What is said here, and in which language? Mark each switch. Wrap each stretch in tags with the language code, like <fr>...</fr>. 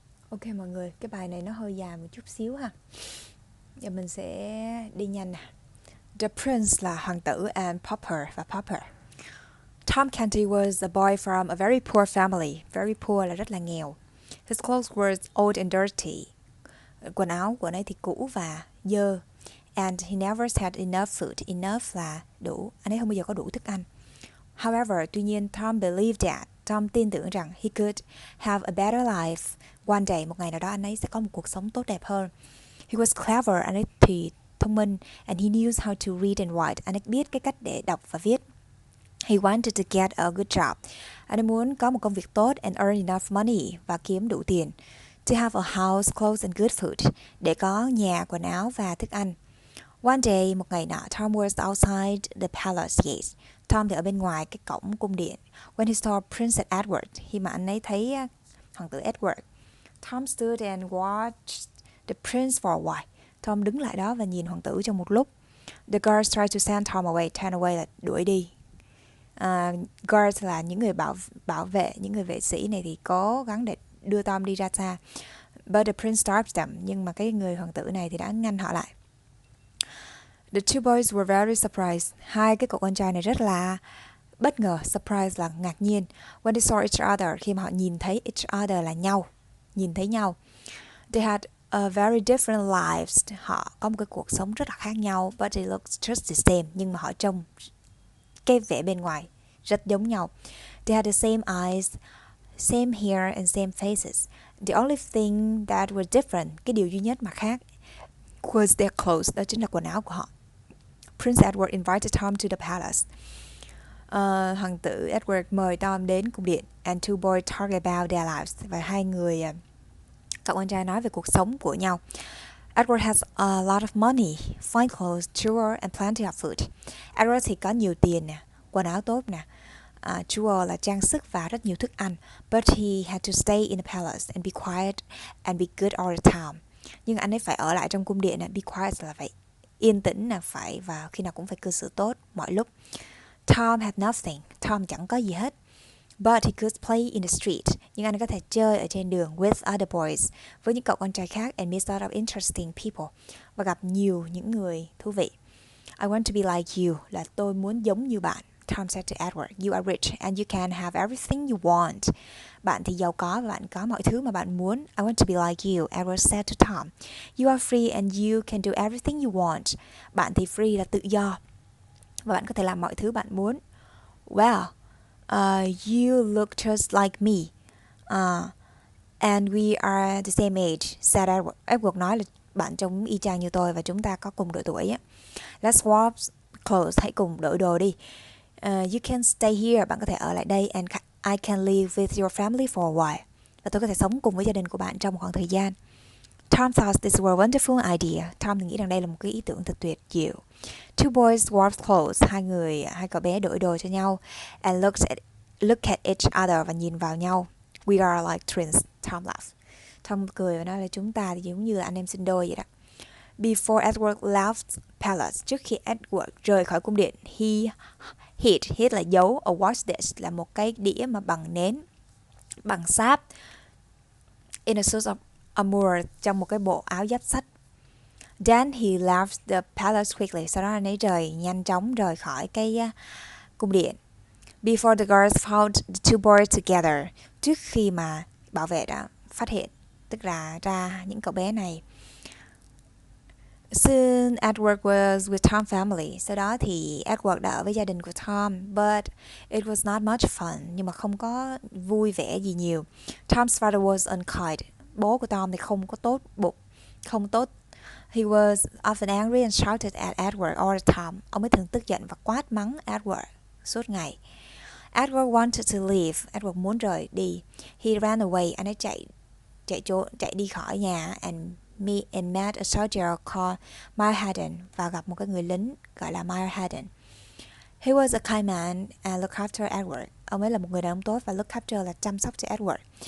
<vi>Ok mọi người, cái bài này nó hơi dài một chút xíu ha. Giờ mình sẽ đi nhanh nè.</vi> <en>The prince là hoàng tử and pauper và pauper. Tom Canty was a boy from a very poor family.</en> <vi>Very poor là rất là nghèo.</vi> <en>His clothes were old and dirty.</en> <vi>Quần áo của anh ấy thì cũ và dơ.</vi> <en>And he never had enough food.</en> <vi>Enough là đủ. Anh ấy không bao giờ có đủ thức ăn.</vi> <en>However,</en> <vi>tuy nhiên</vi> <en>Tom believed that.</en> <vi>Tom tin tưởng rằng</vi> <en>he could have a better life. One day,</en> <vi>một ngày nào đó anh ấy sẽ có một cuộc sống tốt đẹp hơn.</vi> <en>He was clever.</en> <vi>Anh ấy thì thông minh.</vi> <en>And he knew how to read and write.</en> <vi>Anh ấy biết cái cách để đọc và viết.</vi> <en>He wanted to get a good job.</en> <vi>Anh ấy muốn có một công việc tốt</vi> <en>and earn enough money</en> <vi>và kiếm đủ tiền.</vi> <en>To have a house, clothes and good food.</en> <vi>Để có nhà, quần áo và thức ăn.</vi> <en>One day,</en> <vi>một ngày nọ,</vi> <en>Tom was outside the palace gate.</en> <vi>Tom thì ở bên ngoài cái cổng cung điện.</vi> <en>When he saw Prince Edward,</en> <vi>khi mà anh ấy thấy hoàng tử Edward.</vi> <en>Tom stood and watched the prince for a while.</en> <vi>Tom đứng lại đó và nhìn hoàng tử trong một lúc.</vi> <en>The guards tried to send Tom away.</en> <vi>Turn away là đuổi đi. Guards là những người bảo vệ, những người vệ sĩ này thì cố gắng để đưa Tom đi ra xa.</vi> <en>But the prince stopped them.</en> <vi>Nhưng mà cái người hoàng tử này thì đã ngăn họ lại.</vi> <en>The two boys were very surprised.</en> <vi>Hai cái cậu con trai này rất là bất ngờ. Surprise là ngạc nhiên.</vi> <en>When they saw each other,</en> <vi>khi mà họ nhìn thấy each other là nhau, nhìn thấy nhau.</vi> <en>They had a very different lives.</en> <vi>Họ có một cái cuộc sống rất là khác nhau.</vi> <en>But they looked just the same.</en> <vi>Nhưng mà họ trông cái vẻ bên ngoài rất giống nhau.</vi> <en>They had the same eyes, same hair and same faces. The only thing that was different,</en> <vi>cái điều duy nhất mà khác,</vi> <en>was their clothes.</en> <vi>Đó chính là quần áo của họ.</vi> <en>Prince Edward invited Tom to the palace.</en> <vi>Hoàng tử Edward mời Tom đến cung điện.</vi> <en>And two boys talked about their lives.</en> <vi>Và hai người, cậu con trai nói về cuộc sống của nhau.</vi> <en>Edward has a lot of money, fine clothes, jewelry and plenty of food.</en> <vi>Edward thì có nhiều tiền nè, quần áo tốt nè, jewelry là trang sức và rất nhiều thức ăn.</vi> <en>But he had to stay in the palace and be quiet and be good all the time.</en> <vi>Nhưng anh ấy phải ở lại trong cung điện nè, be quiet là phải yên tĩnh nè, phải và khi nào cũng phải cư xử tốt mọi lúc.</vi> <en>Tom had nothing.</en> <vi>Tom chẳng có gì hết.</vi> <en>But he could play in the street.</en> <vi>Nhưng anh có thể chơi ở trên đường</vi> <en>with other boys,</en> <vi>với những cậu con trai khác,</vi> <en>and meet a lot of interesting people,</en> <vi>và gặp nhiều những người thú vị.</vi> <en>I want to be like you,</en> <vi>là tôi muốn giống như bạn.</vi> <en>Tom said to Edward, you are rich and you can have everything you want.</en> <vi>Bạn thì giàu có và bạn có mọi thứ mà bạn muốn.</vi> <en>I want to be like you, Edward said to Tom. You are free and you can do everything you want.</en> <vi>Bạn thì free là tự do và bạn có thể làm mọi thứ bạn muốn.</vi> <en>Well, you look just like me. And we are the same age, said Edward.</en> <vi>Edward nói là bạn trông y chang như tôi và chúng ta có cùng độ tuổi á.</vi> <en>Let's swap clothes,</en> <vi>hãy cùng đổi đồ đi.</vi> <en>You can stay here,</en> <vi>bạn có thể ở lại đây,</vi> <en>and I can live with your family for a while.</en> <vi>Và tôi có thể sống cùng với gia đình của bạn trong một khoảng thời gian.</vi> <en>Tom thought this were a wonderful idea.</en> <vi>Tom thì nghĩ rằng đây là một cái ý tưởng thật tuyệt diệu.</vi> <en>Two boys swapped clothes.</en> <vi>Hai cậu bé đổi đồ cho nhau.</vi> <en>And look at each other,</en> <vi>và nhìn vào nhau.</vi> <en>We are like twins. Tom laughed.</en> <vi>Tom cười và nói là chúng ta thì giống như là anh em sinh đôi vậy đó.</vi> <en>Before Edward left palace,</en> <vi>trước khi Edward rời khỏi cung điện,</vi> <en>he hid</en> <vi>là giấu,</vi> <en>a watch dish</en> <vi>là một cái đĩa mà bằng nến, bằng sáp,</vi> <en>in a suit of armor,</en> <vi>trong một cái bộ áo giáp sắt.</vi> <en>Then he left the palace quickly.</en> <vi>Sau đó anh ấy nhanh chóng rời khỏi cái cung điện.</vi> <en>Before the guards found the two boys together,</en> <vi>trước khi mà bảo vệ đã phát hiện, tức là ra những cậu bé này.</vi> <en>Soon Edward was with Tom's family.</en> <vi>Sau đó thì Edward đã ở với gia đình của Tom.</vi> <en>But it was not much fun.</en> <vi>Nhưng mà không có vui vẻ gì nhiều.</vi> <en>Tom's father was unkind.</en> <vi>Bố của Tom thì không có tốt bụng, không tốt.</vi> <en>He was often angry and shouted at Edward all the time.</en> <vi>Ông ấy thường tức giận và quát mắng Edward suốt ngày.</vi> <en>Edward wanted to leave.</en> <vi>Edward muốn rời đi.</vi> <en>He ran away.</en> <vi>Anh ấy chạy đi khỏi nhà</vi> <en>and met a soldier called Mylehadden,</en> <vi>và gặp một cái người lính gọi là Mylehadden.</vi> <en>He was a kind man and looked after Edward.</en> <vi>Ông ấy là một người đàn ông tốt và look after là chăm sóc cho Edward.</vi>